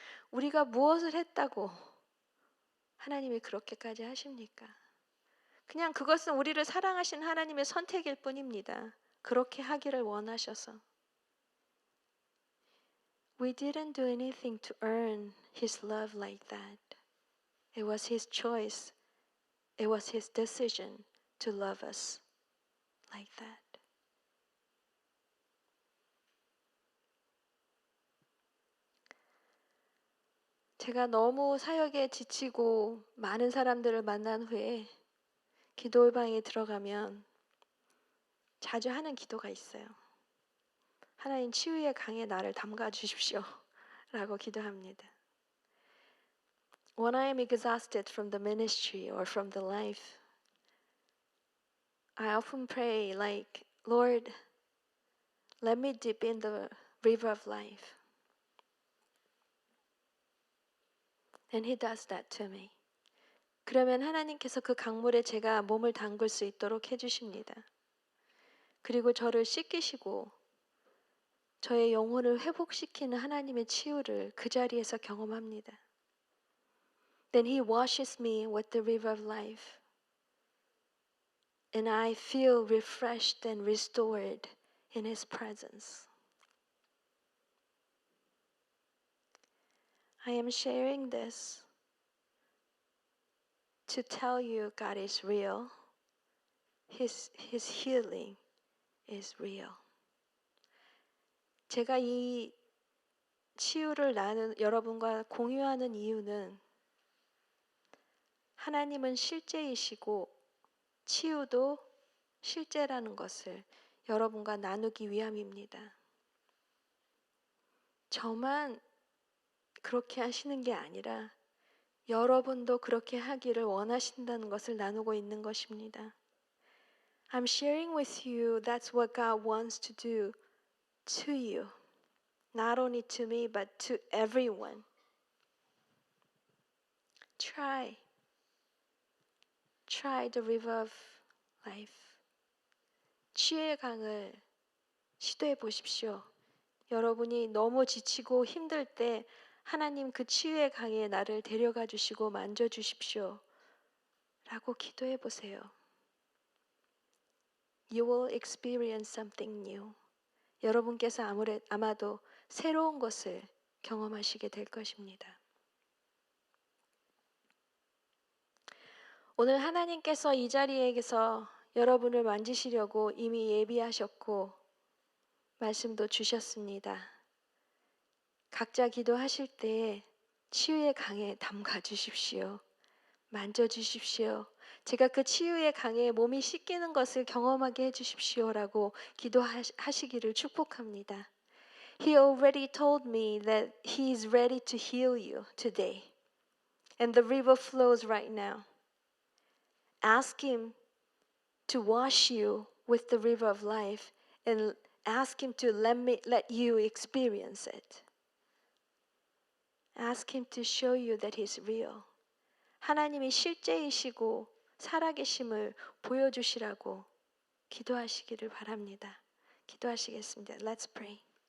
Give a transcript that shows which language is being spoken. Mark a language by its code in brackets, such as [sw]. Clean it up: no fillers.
[ko] 우리가 무엇을 했다고 하나님이 그렇게까지 하십니까? 그냥 그것은 우리를 사랑하신 하나님의 선택일 뿐입니다. 그렇게 하기를 원하셔서. [en] We didn't do anything to earn his love like that. It was his choice. It was his decision to love us like that. [ko] 제가 너무 사역에 지치고 많은 사람들을 만난 후에 기도방에 들어가면 자주 하는 기도가 있어요. 하나님 치유의 강에 나를 담가 주십시오 라고 기도합니다. [en] When I am exhausted from the ministry or from the life, I often pray like, Lord, let me dip in the river of life. And he does that to me. [ko] 그러면 하나님께서 그 강물에 제가 몸을 담글 수 있도록 해주십니다. 그리고 저를 씻기시고 저의 영혼을 회복시키는 하나님의 치유를 그 자리에서 경험합니다. [en] Then he washes me with the river of life. And I feel refreshed and restored in his presence. I am sharing this to tell you God is real. His healing is real. [ko] 제가 이 치유를 여러분과 공유하는 이유는 하나님은 실제이시고 치유도 실제라는 것을 여러분과 나누기 위함입니다. 저만 그렇게 하시는 게 아니라 여러분도 그렇게 하기를 원하신다는 것을 나누고 있는 것입니다. [en] I'm sharing with you that's what God wants to do to you. Not only to me, but to everyone. Try the river of life. [ko] 치유의 강을 시도해 보십시오. 여러분이 너무 지치고 힘들 때 하나님 그 치유의 강에 나를 데려가 주시고 만져 주십시오. 라고 기도해 보세요. [en] You will experience something new. [ko] 여러분께서 아마도 새로운 것을 경험하시게 될 것입니다. 오늘 하나님께서 이 자리에서 여러분을 만지시려고 이미 예비하셨고 말씀도 주셨습니다. 각자 기도하실 때 치유의 강에 담가 주십시오. 만져 주십시오. 제가 그 치유의 강에 몸이 씻기는 것을 경험하게 해 주십시오라고 기도하시기를 축복합니다. [en] He already told me that he is ready to heal you today. And the river flows right now. Ask him to wash you with the river of life and ask him to let you experience it. Ask him to show you that he's real. [ko] 하나님이 실제이시고 살아계심을 보여주시라고 기도하시기를 바랍니다. 기도하시겠습니다. [en] Let's pray.